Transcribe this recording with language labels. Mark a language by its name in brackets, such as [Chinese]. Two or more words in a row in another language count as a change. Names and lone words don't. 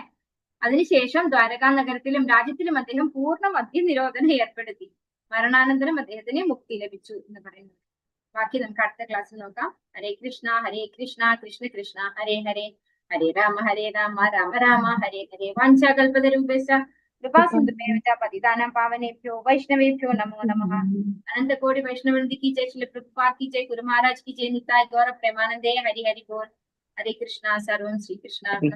[Malayalam] അതിനുശേഷം ദ്വാരകാ നഗരത്തിലും രാജ്യത്തിലും അദ്ദേഹം പൂർണ്ണ മദ്യനിരോധനം ഏർപ്പെടുത്തി. മരണാനന്തരം അദ്ദേഹത്തിന് മുക്തി ലഭിച്ചു എന്ന് പറയുന്നത്. ബാക്കി നമുക്ക് അടുത്ത ക്ലാസ്സിൽ നോക്കാം. [Sanskrit] हरे कृष्ण कृष्ण कृष्ण हरे हरे, हरे राम राम राम हरे हरे. വാഞ്ചാകൽപതരൂപേശ്ച कृपासिन्धुभ्यश्च पतितानां पावनेभ्यो वैष्णवेभ्यो नमो नमः। [Hindi] अनंत कोटि वैष्णववृंद की जय, श्री प्रभुपाद की जय, गुरु महाराज की जय, निताय गौर प्रेमानंदे, हरि हरि बोल। [Sanskrit] हरे कृष्णा, सर्वं श्री कृष्ण।